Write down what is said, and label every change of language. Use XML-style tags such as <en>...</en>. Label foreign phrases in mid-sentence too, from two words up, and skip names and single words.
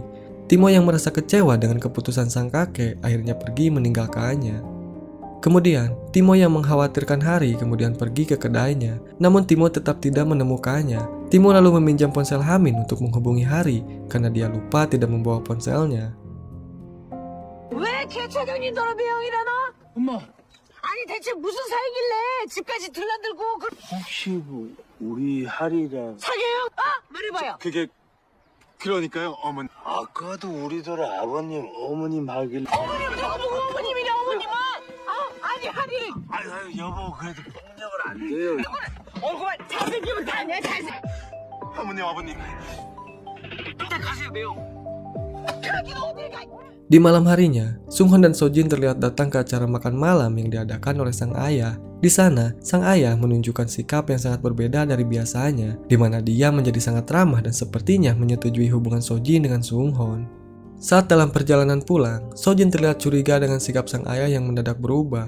<id>Timo yang merasa kecewa dengan keputusan sang kakek, akhirnya pergi meninggalkannya. Kemudian, Timo yang mengkhawatirkan Hari kemudian pergi ke kedainya. Namun Timo tetap tidak menemukannya. Timo lalu meminjam ponsel Hamin untuk menghubungi Hari karena dia lupa tidak membawa ponselnya.</id> <ko>엄마. 아니 대체 무슨 사이길래 집까지 들락들고 혹시 우리 하리랑 사귀어요? 말해봐요. 그러니까요, 어머니. 아까도 우리들 아버님, 어머님 하길래 어머님 누구 어머님이래 어머님은? 아니 하리. 아유 여보 그래도 폭력은 안 돼요. 얼굴만 잘생기면 다 아니야 잘생. 어머님, 아버님. 일단 가세요 매우. 가기는 어딜 가?</ko> <id>Di malam harinya, Sunghon dan Sojin terlihat datang ke acara makan malam yang diadakan oleh sang ayah. Di sana, sang ayah menunjukkan sikap yang sangat berbeda dari biasanya, di mana dia menjadi sangat ramah dan sepertinya menyetujui hubungan Sojin dengan Sunghon. Saat dalam perjalanan pulang, Sojin terlihat curiga dengan sikap sang ayah yang mendadak berubah.</id>